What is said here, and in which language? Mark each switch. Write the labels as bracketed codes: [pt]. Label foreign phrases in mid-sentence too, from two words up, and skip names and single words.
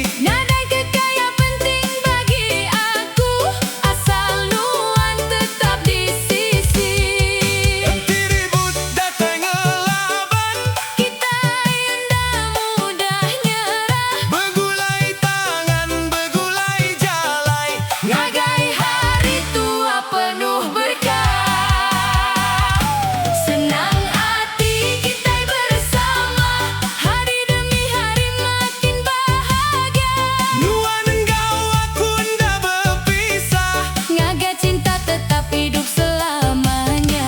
[iba] Nadai kekaya penting bagi aku, asal nuan tetap di sisi. Enti ribut datang ngelaban, Kita indah mudah nyerah, begulai tangan, begulai jalai. ngagai hari tua penuh berkah. [ms] Senang hati kita bersama, hari demi hari makin bahagia. [iba] Nuan engkau aku ndak berpisah. Ngaga cinta tetap hidup selamanya.